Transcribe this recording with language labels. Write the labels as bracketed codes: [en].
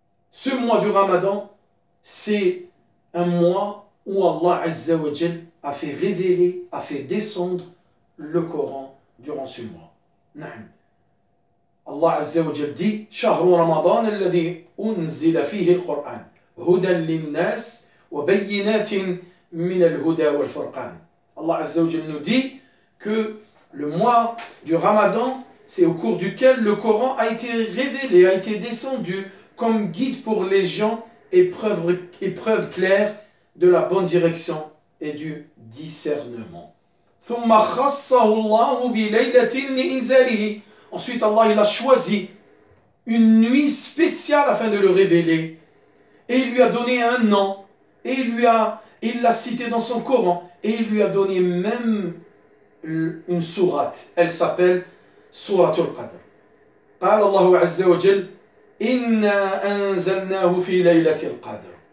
[fr] Ce mois du Ramadan, c'est un mois où Allah Azza wa Jal a fait révéler, a fait descendre le Coran durant ce mois. [ar] نعم. [fr] Allah Azza wa Jal dit [ar] شهر رمضان الذي أنزل فيه القرآن هدى للناس وبينات من الهدى والفرقان. [fr] Allah Azza wa Jal nous dit que le mois du Ramadan, c'est au cours duquel le Coran a été révélé, a été descendu comme guide pour les gens et preuve claire de la bonne direction et du discernement. [ar] ثم خصه الله بليلة لإنزاله. [fr] Ensuite, Allah il a choisi une nuit spéciale afin de le révéler. Et il lui a donné un nom. Et il l'a cité dans son Coran. Et il lui a donné même une sourate. Elle s'appelle Souratul Qadr. [ar] قال الله عز وجل إنا أنزلناه في ليلة القدر.